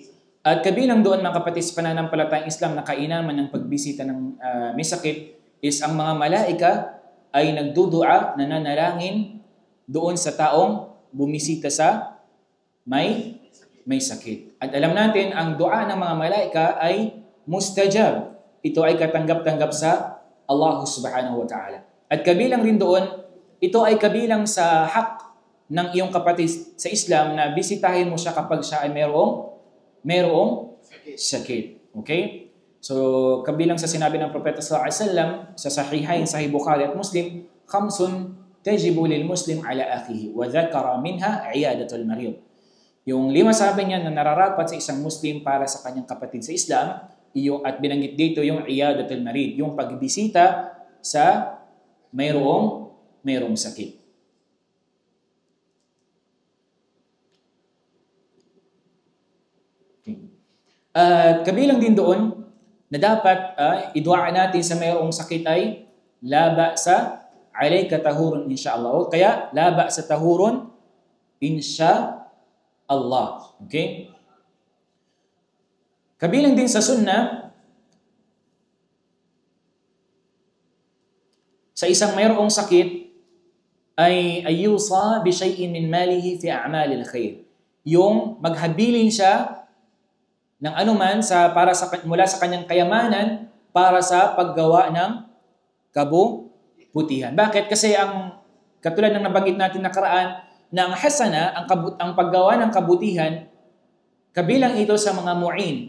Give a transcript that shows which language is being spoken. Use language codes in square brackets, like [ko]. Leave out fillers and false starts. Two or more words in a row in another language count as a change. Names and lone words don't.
[tl] At kabilang doon, mga kapatid sa pananampalatayang Islam, na kainaman ng pagbisita ng may sakit is ang mga malaika ay nagdudua, nananalangin doon sa taong bumisita sa may sakit. At alam natin, ang dua ng mga malaika ay mustajab. Ito ay katanggap-tanggap sa [ar] الله سبحانه وتعالى. [tl] At kabilang rin doon, ito ay kabilang sa hak ng iyong kapatid sa Islam na bisitahin mo siya kapag siya ay merong sakit. Okay? So, kabilang sa sinabi ng Propeta [ar] صلى الله عليه وسلم [tl] sa Sahihain, Sahih Bukhari at Muslim, [ar] خمس تجب للمسلم على أخيه وذكر منها عيادة المريض. [tl] Yung 5 sabi niya na nararapat sa isang Muslim para sa kanyang kapatid sa Islam, at binanggit dito yung [ar] عيادة المريض, [tl] yung pagbisita sa mayroong sakit. Okay. At kabilang din doon na dapat idua natin sa mayroong sakit ay [ar] لا بأس عليك طهور إن شاء الله. [tl] O kaya [ar] لا بأس طهور إن شاء الله. [tl] Okay? Kabilang din sa sunnah, sa isang mayroong sakit ay [ar] يوصي بشيء من ماله في أعمال الخير. [tl] Yung maghabilin siya ng anuman mula sa kanyang kayamanan para sa paggawa ng kabutihan. Bakit? Kasi katulad ng nabanggit natin nakaraan, na ang hasana, ang paggawa ng kabutihan, kabilang ito sa mga mu'in.